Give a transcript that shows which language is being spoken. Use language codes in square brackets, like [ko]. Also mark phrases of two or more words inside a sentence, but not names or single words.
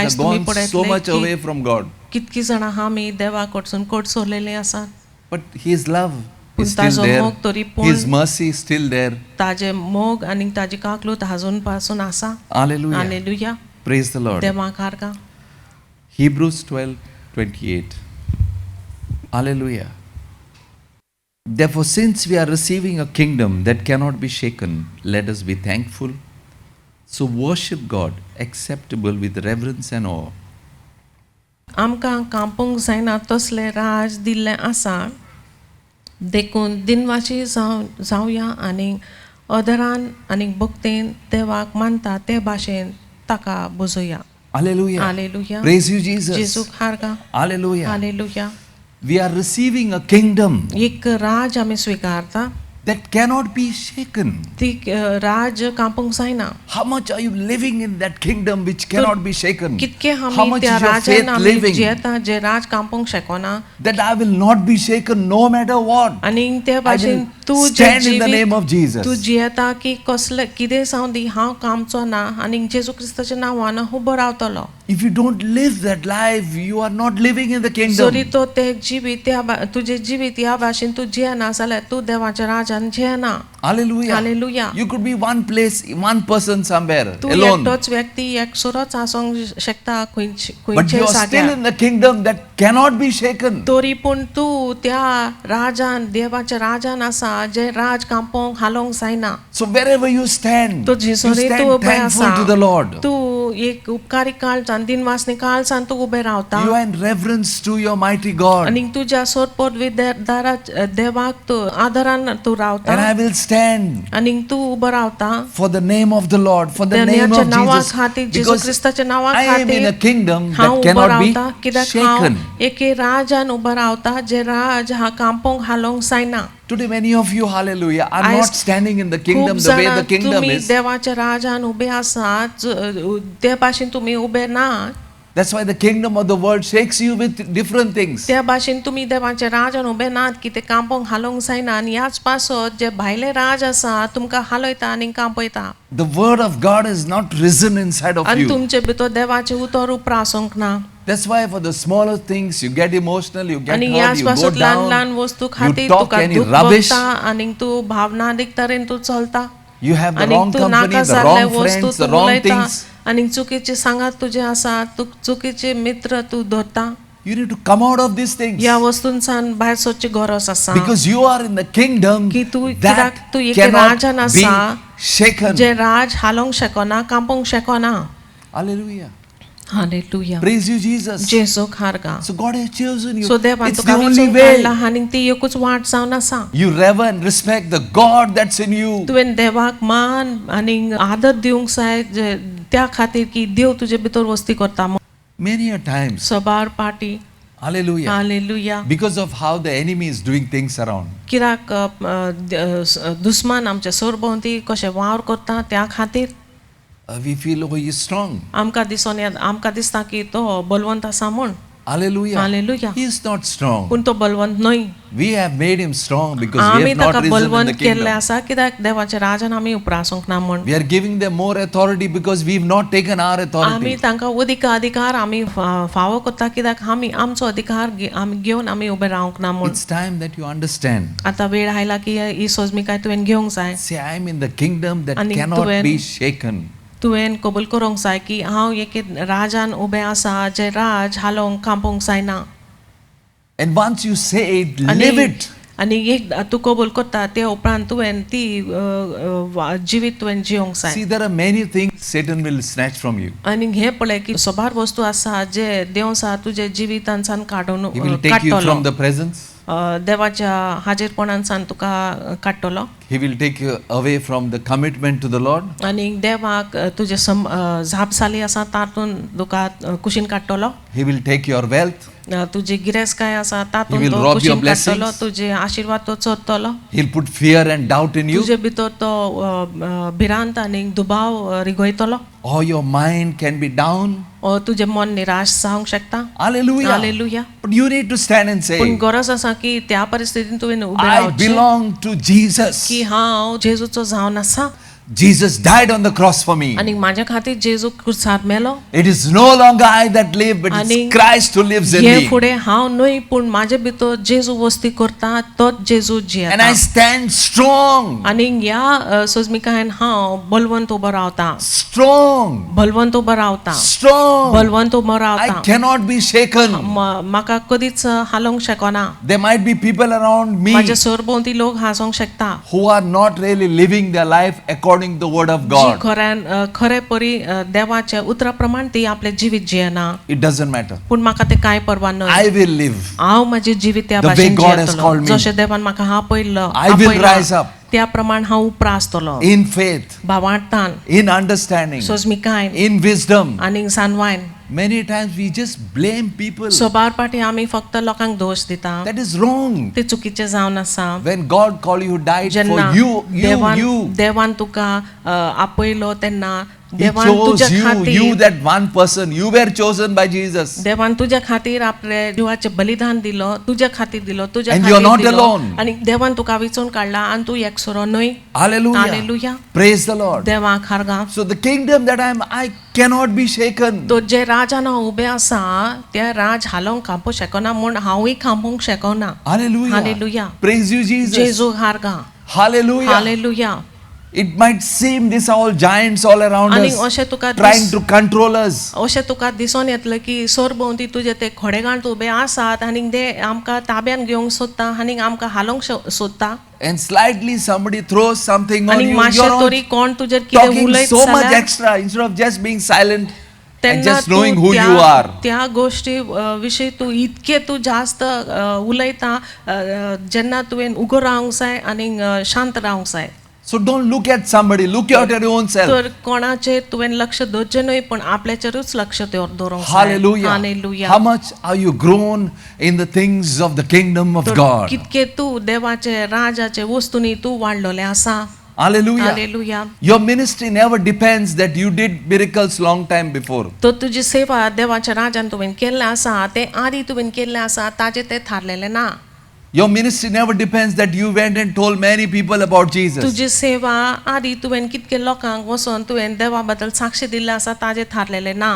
[kok] आयज [en] have [kok] तुमी [en] gone [kok] पळयतले [en] so much [kok] की [en] away from God. [kok] कितकी जाणां आमी देवा कडसून कट सोरलेली आसा. [en] But His love [kok] पूण [en] is still [kok] ताजो [en] there. [kok] मोग तरी पूण [en] His mercy is still there. [kok] ताजे मोग आनी ताजी काकलूत अजून पासून आसा. [en] Hallelujah. [kok] हालेलुया. [en] Praise the Lord. [kok] देवाक हारगा. [en] Hebrews 12:28. Hallelujah. Therefore, since we are receiving a kingdom that cannot be shaken, let us be thankful. So worship God acceptable with reverence and awe. [kok] आमकां कांपूंक जायना तसले राज दिल्ले आसा देखून दिनवाशी जावया आनी अदरान आनी भक्तेन देवाक मानता ते भाशेन ताका बुजोया. [en] Hallelujah. [kok] हालेलुया. [en] Praise you, Jesus. [kok] जेजूक हारगा. [en] Hallelujah. [kok] हालेलुया. [en] We are receiving a kingdom [kok] एक राज आमी स्वीकारता [en] that cannot be shaken. [kok] ती राज कांपूंक जायना. [en] How much are you living in that kingdom which cannot be shaken? [kok] कितके [en] How [kok] आमी [en] much [kok] त्या [en] is your [kok] राजान [en] faith [kok] आमी [en] living? [kok] जियेता जे राज कांपूंक शकना [en] That I will not be shaken no matter what. [kok] आनी त्या [en] I [kok] भाशेन [en] will [kok] तूं जे [en] stand in the name of [kok] जिवीत [en] Jesus. [kok] तूं जियेता की कसले कितें जावं दी हांव कामचो ना आनी जेजू क्रिस्ताच्या नांवान उबो रावतलो. [en] If you don't live that life, you are not living in the [kok] जरी [en] kingdom. [kok] तो ते जिवीत तुजे जिवीत ह्या भाशेन तूं जियेना जाल्यार तूं देवाच्या राजान जियेना. [en] Hallelujah. [kok] हालेलुया. [en] You could be one place, one person somewhere, [kok] तूं [en] alone. [kok] एकटोच व्यक्ती एकसुरोच आसूंक शकता [en] But [kok] खंयचे [en] you are still [kok] जाग्यार. [en] in the kingdom that cannot be shaken. [kok] तरी पूण तूं त्या राजान देवाच्या राजान आसा जे राज कांपोंक हालोंक जायना. [en] So wherever you stand, [kok] तो [en] you [kok] जिसोरी तूं [en] stand [kok] उबे [en] thankful [kok] आसा [en] to the Lord. [kok] तूं एक उपकारी काळजान दिनवासनी काळजान तूं उबे रावता [en] You are in reverence to your mighty God. [kok] आनी तुज्या सोरपोट दारा देवाक तूं आदरान तूं रावता [en] And I will stand [kok] आनी तूं उबो रावता [en] for the name of the Lord, for the name [kok] देवाच्या [en] of [kok] नांवा [en] Jesus. [kok] खातीर जेजू [en] Because [kok] क्रिस्ताच्या नांवा [en] I am in a [kok] खातीर [en] kingdom [kok] हांव [en] that [kok] उबो [en] cannot [kok] रावता [en] be [kok] कित्याक हांव [en] shaken. [kok] एके राजान उबो रावता जे राज हा कांपोंक हालोंक जायना. [en] Today, many of you, hallelujah, are I- not standing in the kingdom [kok] खूब [en] the way [kok] जाणां [en] the kingdom [kok] तुमी [en] is. [kok] देवाच्या राजान उबे आसात ते भाशेन तुमी उबे नात. [en] That's why the kingdom of the world shakes you with different things. [kok] त्या भाशेन तुमी देवाच्या राजान उबे नात की ते कांपोंक हालोंक जायना आनी ह्याच पासत जे भायले राज आसा तुमकां हालयता आनी कांपयता [en] The word of God is not risen inside of [kok] आनी [en] you. [kok] तुमचे भितर देवाचे उतर उपरा आसूंक ना. [en] That's why for the smaller things you get emotional, you get [kok] आनी [en] hurt, [kok] ह्याच [en] you go [kok] पासत ल्हान [en] down, [kok] ल्हान वस्तू [en] you [kok] खातीर [en] talk [kok] तुका [en] any [kok] दुख [en] rubbish, [kok] भोगता आनी तूं भावनादीक तरेन तू चलता [en] you have the [kok] आनी [en] wrong [kok] तू [en] company, [kok] नाका [en] the [kok] जाल्ले [en] wrong [kok] वस्तू [en] friends, the [kok] तू [en] wrong [kok] उलयता [en] things. [kok] आनी चुकीचे सांगात तुजे आसा तू चुकीचे मित्र तू धरता. [en] You need to come out of these things. [kok] ह्या वस्तूंसान भायर सरची गरज आसा [en] Because you are in the kingdom [kok] की तू [en] that [kok] कित्याक तू एक [en] cannot [kok] राजान [en] be [kok] आसा [en] shaken. [kok] जे राज हालोंक शकना कांपोंक शकना. [en] Hallelujah. [kok] हालेलुया. [en] Praise you, Jesus. [kok] जेजूक हारगा. [en] So God has chosen you. [kok] सो देवान [en] It's the [kok] तुका [en] only [kok] वेंचून [en] way. [kok] काडला आनी ती एकूच वाट जावन आसा. [en] You reverence, respect the God that's in you. [kok] तुवें देवाक मान आनी आदर दिवंक जाय त्या खातीर की देव तुजे भितर वस्ती करता. [en] Many a times. [kok] सबार पाटी. [en] Hallelujah. [kok] हालेलुया. [en] Because of how the enemy is doing things around. [kok] कित्याक दुस्मान आमच्या सरभोंवती कशें वावर करता त्या खातीर [en] We feel, oh, he is strong. [kok] आमकां दिसता की तो बलवंत आसा म्हूण. [en] Hallelujah. Hallelujah. He is not strong. [kok] पूण तो बलवंत न्हय. [en] We have made him strong because we [kok] आमी [en] have not [kok] ताका [en] risen in the [kok] बलवंत केल्ले [en] kingdom. [kok] आसा कित्याक देवाच्या राजान आमी उपरासूंक ना म्हूण. [en] We are giving them more authority because we've not taken our [kok] आमी [en] authority. [kok] तांकां अधिकार आमी फावो करता कित्याक आमी आमचो अधिकार आमी घेवन आमी उबे रावंक ना म्हूण. [en] It's time that you understand. [kok] आतां वेळ आयला की ही सोजमीकाय तुवें घेवंक जाय. [en] Say, I'm in the kingdom that [kok] आणि [en] cannot [kok] तुवें- [en] be shaken. [kok] तुवें कबूल करूंक जाय की हांव एके राजान उबें आसा जे राज हालोवंक कांपोवंक जायना. [en] And once you say it, live it. [kok] आनी एक तूं कबूल करता ते उपरांत तुवें ती जिवीत तुवें जिवंक जाय. [en] See, there are many things Satan will snatch from you. [kok] आनी हे पळय की सोबार वस्तू आसा जे देव आसा तुजे जिवितांसान काडून [en] He will take you [kok] काडटलो. [en] from the presence. [kok] देवाच्या हाजेरपणांसान तुका काडटलो. [en] He will take you away from the commitment to the Lord. [kok] आनी देवाक तुजे झापसाली आसा तातून तुका कुशीन काडटलो. [en] He will take your wealth. [kok] तुजी गिरेस्काय आसा [en] He [kok] तातून [en] will [kok] तो [en] rob your [kok] कुशीन काडटलो. [en] blessings. [kok] तुजे आशिर्वाद तो चोरतलो. [en] He'll put fear and doubt in you. [kok] तुजे भितर तो भिरांत आनी दुबाव रिगयतलो. [en] Or your mind can be down. [kok] तुजे मन निराश जावंक शकता. [en] Hallelujah. [kok] हालेलुया. [en] But you need to stand and say, [kok] पूण गरज आसा की त्या परिस्थितीन तुवें उबें [en] I [kok] रावचें [en] belong to Jesus. [kok] की हांव जेजूचो जावन आसा [en] Jesus died on the cross for me. [kok] आनी म्हाज्या खातीर जेजू क्रुसार मेलो. [en] It is no longer I that live, but [kok] आणि [en] it's Christ who lives in [kok] हे [en] me. [kok] फुडें हांव न्हय पूण म्हाजे भितर जेजू वस्ती करता तोच जेजू [en] And [kok] जियेता. [en] I stand strong. [kok] आनी ह्या सोजमिकायेन हांव बलवंत उबो रावता. [en] Strong. [kok] बलवंत उबो रावता. [en] Strong. [kok] बलवंत उबो [en] I [kok] रावता. [en] cannot be shaken. [kok] म्हाका कधीच हालोवंक शकना. [en] There might be people around me [kok] म्हाज्या सरभोंवती लोक हांसोंक शकता. [en] who are not really living their life according to the word of [kok] जी [en] God. [kok] खरे परी देवाच्या उतरा प्रमाण ती आपले जिवीत जियेना. [en] It doesn't matter. [kok] पूण म्हाका ते कांय परवा न्हय. [en] I will live. [kok] हांव माझे जिवीत त्या [en] The way [kok] भाशेन [en] God has [kok] जियेतलो. [en] called me. [kok] जशें देवान म्हाका आपयल्लो [en] I will rise up [kok] त्या प्रमाण हांव उपरा आसतलो. [en] in faith, [kok] भावार्थान, [en] in understanding, [kok] सोजमिकायेन [en] in wisdom. [kok] आनी सानवायन. [en] Many times we just blame people. [kok] सोबार पाटी आमी फक्त लोकांक दोश दिता. [en] That is wrong. [kok] ते चुकीचे जावन आसा. [en] When God called you, died for [kok] जेन्ना [en] you. [kok] देवान तुका आपयलो तेन्ना [en] He [kok] देवान [en] chose [kok] तुज्या [en] you, [kok] खातीर [en] that one person. You were chosen by Jesus. [kok] देवान तुज्या खातीर आपले जिवाचे बलिदान दिलो. तुज्या खातीर दिलो. तुज्या [en] And you are [kok] खातीर [en] not [kok] दिलो. [en] alone. [kok] आनी देवान तुका विचून काडला आनी तूं एकसरो न्हय. [en] Hallelujah. Hallelujah. Praise the Lord. [kok] देवाक हारगा. [en] So the kingdom that I cannot be shaken. [kok] तो जे राजान हांव उबें आसा ते राज हालोवंक कांपोवंक शकना म्हूण हांवूय कांपोवंक शकना. [en] Hallelujah. Hallelujah. Praise you, Jesus. [kok] जेजू हारगा. [en] Hallelujah. [kok] हालेलुया. [en] It might seem these are all giants all around [kok] आनी [en] us, [kok] अशें तुका [en] trying to control us. [kok] अशें तुका दिसून येतलें की सरभोंवती तुजे ते खोडेगांठ उबे आसात आनी ते आमकां ताब्यान घेवंक सोदता आनी आमकां हालोवंक सोदता. [en] And slightly somebody throws something on [kok] आनी [en] you. [kok] मातशें [en] You're [kok] तरी [en] all [kok] कोण तुजेर कितें [en] talking [kok] उलयत [en] so much [kok] जाल्यार [en] extra instead of just being silent and [kok] तेन्ना [en] just knowing [kok] तूं [en] who you are. [kok] त्या गोष्टी विशीं तूं इतके तूं जास्त उलयता जेन्ना तुवें उगो रावंक जाय आनी शांत रावंक जाय. [en] So don't look at somebody, look at your own self. [kok] तर कोणाचेर तुवें लक्ष दवरचें न्हय पण आपल्याचेरूच लक्ष दवरूंक जाय. [en] Hallelujah. [kok] हालेलुया. [en] How much are you grown in the things of the kingdom of [kok] तर [en] God? [kok] कितके तूं देवाचे राजाचे वस्तुनी तूं वाडलोलें आसा. [en] Hallelujah. [kok] हालेलुया. [en] Your ministry never depends that you did miracles long time before. [kok] तो तुजी सेवा देवाच्या राजान तुवें केल्लें आसा तें आदी तुवें केल्लें आसा ताजें तें थारलेलें ना. [en] Your ministry never depends that you went and told many people about Jesus. [kok] तुजी सेवा आदी तुवें कितके लोकांक वचोन तुवें देवा बद्दल साक्षी दिल्लें आसा ताजें थारलेलें ना.